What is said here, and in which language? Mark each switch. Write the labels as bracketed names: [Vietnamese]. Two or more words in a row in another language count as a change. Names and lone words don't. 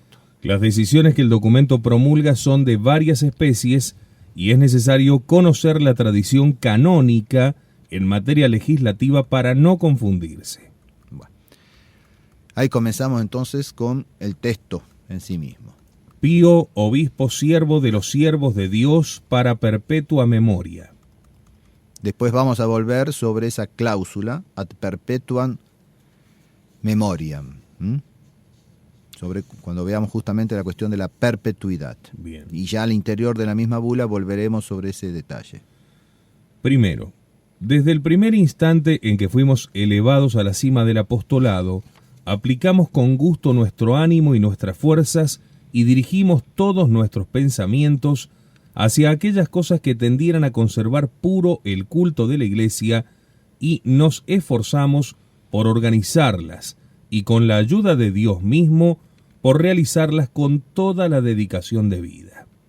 [Spanish] Las decisiones que el documento promulga son de varias especies y es necesario conocer la tradición canónica en materia legislativa para no confundirse. Bueno, ahí comenzamos entonces con el texto en sí mismo. Pío, obispo siervo de los siervos de Dios para perpetua memoria. Después vamos a volver sobre esa cláusula, [Latin] ad perpetuam memoriam, [Spanish] sobre cuando veamos justamente la cuestión de la perpetuidad. Bien. Y ya al interior de la misma bula volveremos sobre ese detalle. Primero, Desde el primer instante en que fuimos elevados a la cima del apostolado, aplicamos con gusto nuestro ánimo y nuestras fuerzas y dirigimos todos nuestros pensamientos hacia aquellas cosas que tendieran a conservar puro el culto de la Iglesia, y nos esforzamos por organizarlas y con la ayuda de Dios mismo por realizarlas con toda la dedicación debida.